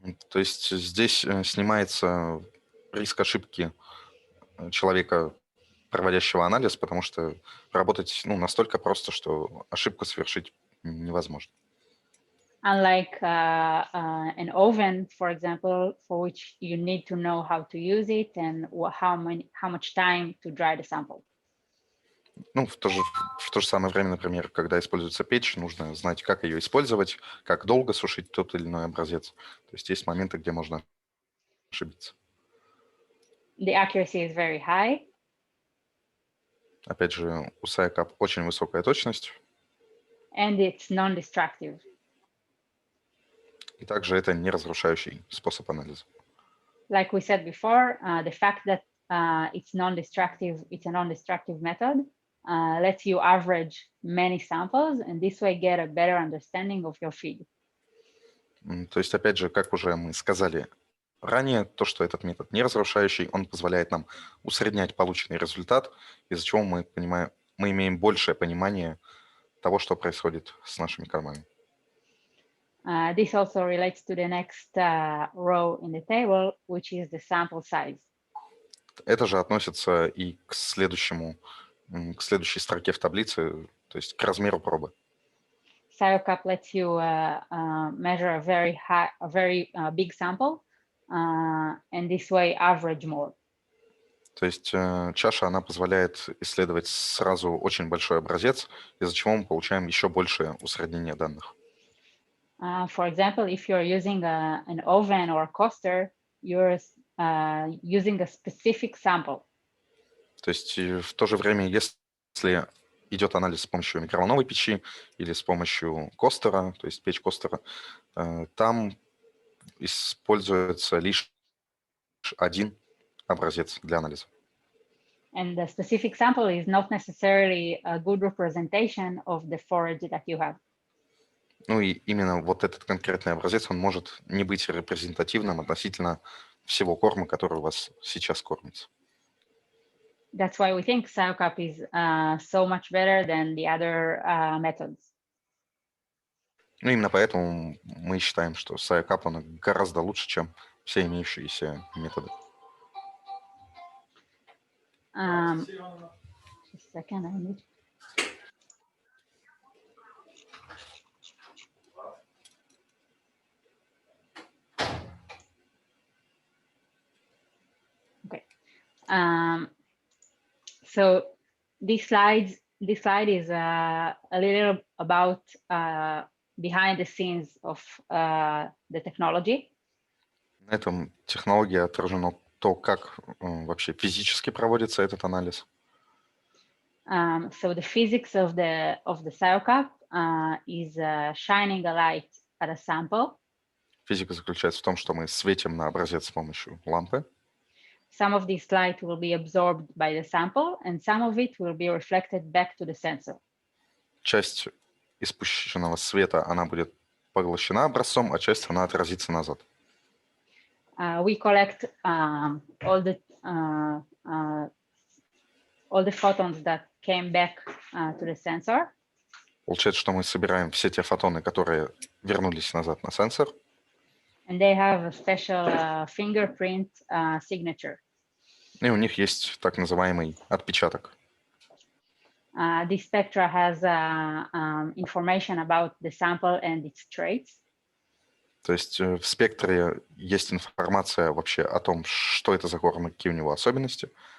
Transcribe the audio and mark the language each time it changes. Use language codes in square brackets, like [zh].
[ru] То есть здесь снимается риск ошибки человека, проводящего анализ, потому что работать настолько просто, что ошибку совершить невозможно. [en] Unlike an oven, for example, for which you need to know how to use it and how much time to dry the sample. [ru] Ну, в то же самое время, например, когда используется печь, нужно знать, как ее использовать, как долго сушить тот или иной образец. То есть есть моменты, где можно ошибиться. [en] The accuracy is very high. [ru] Опять же, у SCiO Cup очень высокая точность. [en] And it's non-destructive. [ru] И также это не разрушающий способ анализа. [en] Like we said before, the fact that it's a non-destructive method lets you average many samples and this way get a better understanding of your feed. [ru] То есть, опять же, как уже мы сказали, ранее, то, что этот метод не разрушающий, он позволяет нам усреднять полученный результат, из-за чего мы имеем большее понимание того, что происходит с нашими кормами. [en] This also relates to the next row in the table, which is the sample size. [ru] Это же относится и к следующей строке в таблице, то есть к размеру пробы. [en] SCiO Cup lets you measure a very big sample, and this way average more. [ru] То есть чаша, она позволяет исследовать сразу очень большой образец, из-за чего мы получаем еще большее усреднение данных. [en] For example, if you're using an oven or a coaster, you're using a specific sample. [ru] То есть в то же время, если идет анализ с помощью микроволновой печи или с помощью костера, то есть печь костера, там используется лишь один образец для анализа. [en] And the specific sample is not necessarily a good representation of the forage that you have. [ru] Ну и именно вот этот конкретный образец, он может не быть репрезентативным относительно всего корма, который у вас сейчас кормится. [en] That's why we think SCiO Cup is so much better than the other methods. [ru] Ну именно поэтому мы считаем, что SCiO Cup, он гораздо лучше, чем все имеющиеся методы. [en] Just a second, I need. Okay. So this slide is a little about behind the scenes of the technology. [ru] На этом технологии отражено то, как вообще физически проводится этот анализ. [en] So the physics of the SCiO Cup is shining a light at a sample. [ru] Физика заключается в том, что мы светим на образец с помощью лампы. [en] Some of this light will be absorbed by the sample, and some of it will be reflected back to the sensor. [ru] Часть испущенного света, она будет поглощена образцом, а часть она отразится назад. [en] We collect all the photons that came back to the sensor. [ru] Получается, что мы собираем все те фотоны, которые вернулись назад на сенсор. [en] And they have a special fingerprint signature. [ru] И у них есть так называемый отпечаток. [en] This spectra has information about the sample and its traits. [ru] То есть в спектре есть информация вообще о том, что это за корм и какие у него особенности.